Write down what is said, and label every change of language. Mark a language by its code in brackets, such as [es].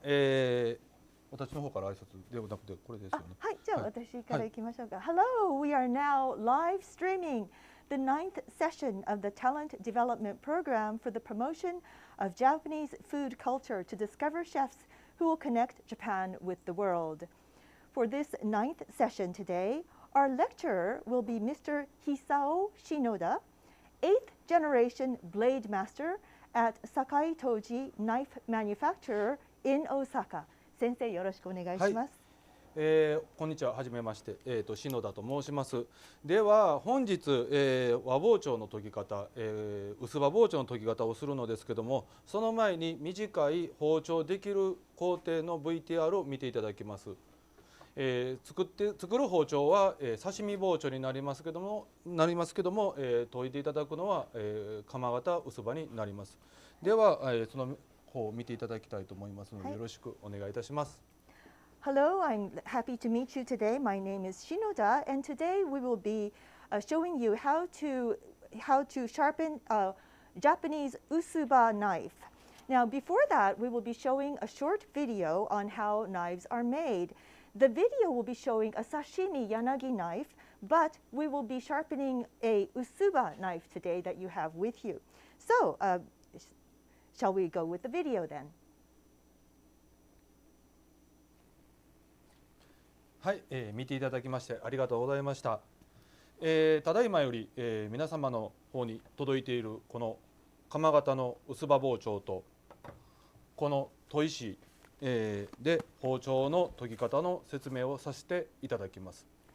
[ja] 私の方から挨拶ではなくてこれですよね。はい、じゃあ私から行きましょうか。 [en] Hello, we are now live streaming the 9th session of the Talent Development Program for the promotion of Japanese food culture to discover chefs who will connect Japan with the world. For this 9th session today, our lecturer will be Mr. Hisao Shinoda, 8th generation blade master at Sakai-tohji knife manufacturer in Osaka. [ja] 先生、よろしくお願いします。こんにちは、はじめまして、篠田と申します。では本日、和包丁の研ぎ方、薄刃包丁の研ぎ方をするのですけども、その前に短い包丁できる工程の VTR を見ていただきます。作る包丁は、刺身包丁になりますけども、研いでいただくのは、鎌型薄刃になります。では、その方を見ていただきたいと思いますので、よろしくお願いいたします。 [en] Hello, I'm happy to meet you today. My name is Shinoda, and today we will be showing you how to sharpen a Japanese usuba knife. Now, before that, we will be showing a short video on how knives are made. The video will be showing a sashimi yanagi knife, but we will be sharpening a usuba knife today that you have with you. So, shall we go with the video then? [ja] はい、見ていただきましてありがとうございました。ただいまより、皆様の方に届いているこの鎌型の薄刃包丁とこの砥石、で包丁の研ぎ方の説明をさせていただきます。